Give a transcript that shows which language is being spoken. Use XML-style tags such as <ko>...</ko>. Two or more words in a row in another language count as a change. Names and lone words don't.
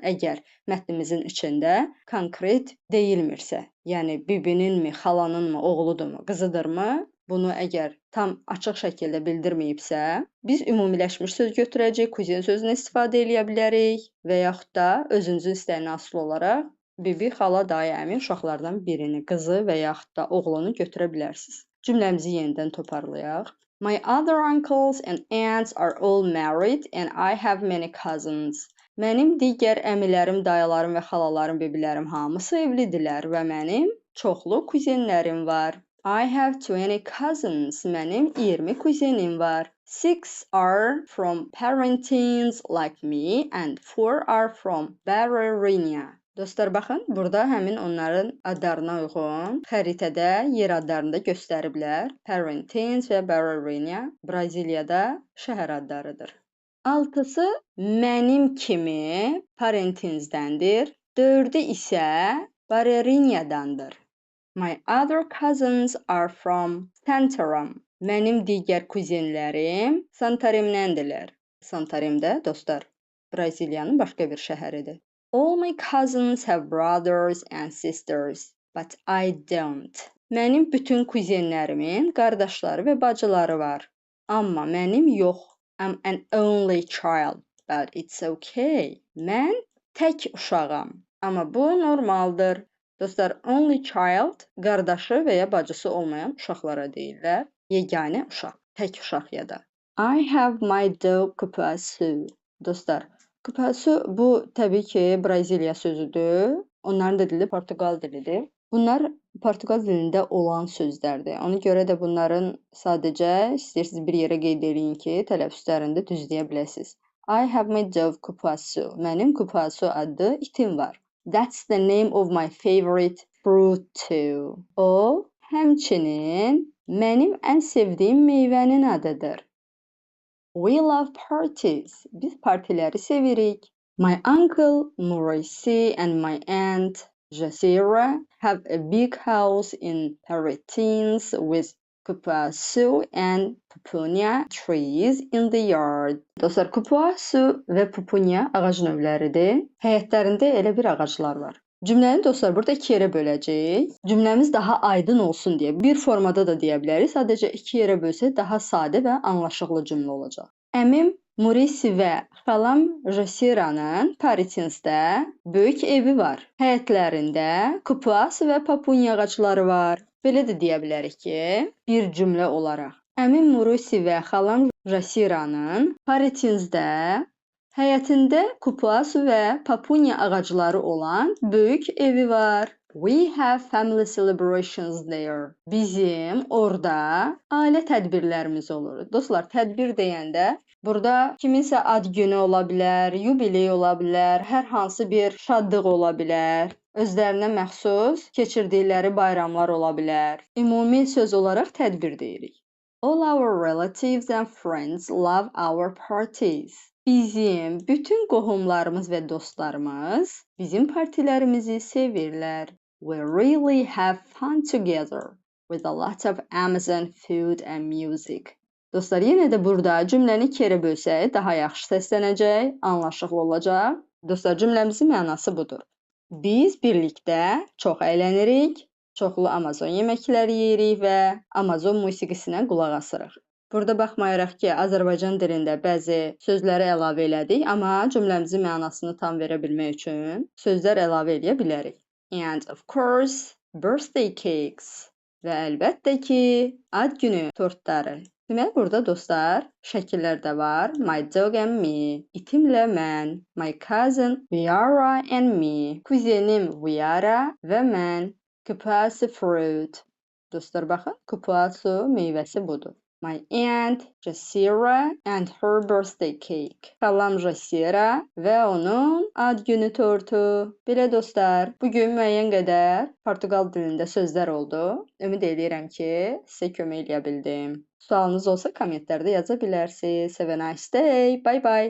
<az>Əgər mətnimizin içində konkret deyilmirsə, yəni bibininmi, xalanınmı, oğludurmu, qızıdırmı, bunu əgər tam açıq şəkildə bildirməyibsə, biz ümumiləşmiş söz götürəcəyik, kuzen sözünü istifadə edə bilərik və yaxud da özünüzün istəyinə asılı olaraq bibi, xala, dayı, əmi uşaqlardan birini, qızı və yaxud da oğlunu götürə bilərsiniz. Cümləmizi yenidən toparlayaq.</az> <en>My other uncles and aunts are all married and I have many cousins.</en> <az>Mənim digər əmilərim, dayılarım və xalalarım, bibilərim hamısı evlidirlər və mənim çoxlu kuzenlərim var.</az> <en>I have 20 cousins.</en> <az>Mənim 20 kuzenim var.</az> <en>6 are from Parintins like me and 4 are from Barreirinha.</en> <az>Dostlar, baxın, burada həmin onların adlarına uyğun xəritədə yer adlarını da göstəriblər. Parintins və Barreirinha Braziliyada şəhər adlarıdır. 6-sı mənim kimi Parintinsdəndir, 4-ü isə Barreirinhadandır.</az> <en>My other cousins are from Santarém.</en> <az>Mənim digər kuzenlərim Santaremdəndirlər. Santarem də, dostlar, Braziliyanın başqa bir şəhəridir.</az> <en>All my cousins have brothers and sisters, but I don't.</en> <az>Mənim bütün kuzenlərimin qardaşları və bacıları var. Amma mənim yox.</az> <en>I'm an only child, but it's okay.</en> <az>Mən tək uşağam. Amma bu normaldır. Dostlar,</az> <en>only child</en> <az>qardaşı və ya bacısı olmayan uşaqlara deyirlər. Yeganə uşaq, tək uşaq ya da.</az> <en>I have my dog Cupuaçu.</en> <az>Dostlar, Cupuaçu bu təbii ki Braziliya sözüdür. Onların da dili Portuqal dilidir. Bunlar Portuqal dilində olan sözlərdir. Ona görə də bunların sadəcə istəyirsiniz bir yerə qeyd edin ki, tələffüzlərində düzləyə biləsiniz.</az> <en>I have my dog Cupuaçu.</en> <az>Mənim Cupuaçu adlı itim var.</az> <en>That's the name of my favorite fruit too.</en> <az>O, həmçinin mənim ən sevdiyim meyvənin adıdır.</az> <en>We love parties.</en> <az>Biz partiləri sevirik.</az> <en>My uncle Maurice and my aunt Jazeera have a big house in Paritines with kupuasu and pupunia trees in the yard.</en> <az>Dostlar, kupuasu və pupunia ağac növləridir. Həyətlərində elə bir ağaclar var. Cümləni dostlar burada iki yerə böləcəyik. Cümləmiz daha aydın olsun deyə bir formada da deyə bilərik. Sadəcə iki yerə bölsək daha sadə və anlaşıqlı cümlə olacaq. Əmim Maurice və xalam Jazeera'nın Paritinsdə böyük evi var. Həyətlərində kupuas və papunya ağacları var. Belə də deyə bilərik ki, bir cümlə olaraq. Əmim Maurice və xalam Jazeera'nın Paritinsdə həyətində kupuas və papunya ağacları olan böyük evi var.</az> <en>We have family celebrations there.</en> <az>Bizim orada ailə tədbirlərimiz olur. Dostlar, tədbir deyəndə burada kiminsə ad günü ola bilər, yubiley ola bilər, hər hansı bir şadlıq ola bilər, özlərinə məxsus keçirdikləri bayramlar ola bilər. Ümumi söz olaraq tədbir deyirik.</az> <en>All our relatives and friends love our parties.</en> <az>Bizim bütün qohumlarımız və dostlarımız bizim partilərimizi sevirlər.</az> <en>We really have fun together with a lot of Amazon food and music.</en> <az>Dostlar, yenə də burada cümləni iki yerə bölsək daha yaxşı səslənəcək, anlaşıqlı olacaq. Dostlar, cümləmizin mənası budur. Biz birlikdə çox əylənirik, çoxlu Amazon yeməkləri yeyirik və Amazon musiqisinə qulaq asırıq. Burada baxmayaraq ki, Azərbaycan dilində bəzi sözləri əlavə elədik, amma cümləmizin mənasını tam verə bilmək üçün sözlər əlavə edə bilərik.</az> <en>And of course, birthday cakes.</en> <az>Və əlbəttə ki, ad günü tortları. Deməli, burada dostlar, şəkillər də var.</az> <en>My dog and me,</en> <az>itimlə mən.</az> <en>My cousin Viara and me,</en> <az>kuzenim Viara və mən.</az> <en>Kupuasu fruit.</en> <az>Dostlar, baxın, kupuasu meyvəsi budur.</az> <en>My aunt Jazeera and her birthday cake.</en> <az>Xalam Jazeera və onun ad günü tortu. Belə dostlar, bugün müəyyən qədər Portuqal dilində sözlər oldu. Ümid edirəm ki, sizə kömək edə bildim. Sualınız olsa kommentlərdə yaza bilərsiniz.</az> <en>Have a nice day. Bye bye.</en>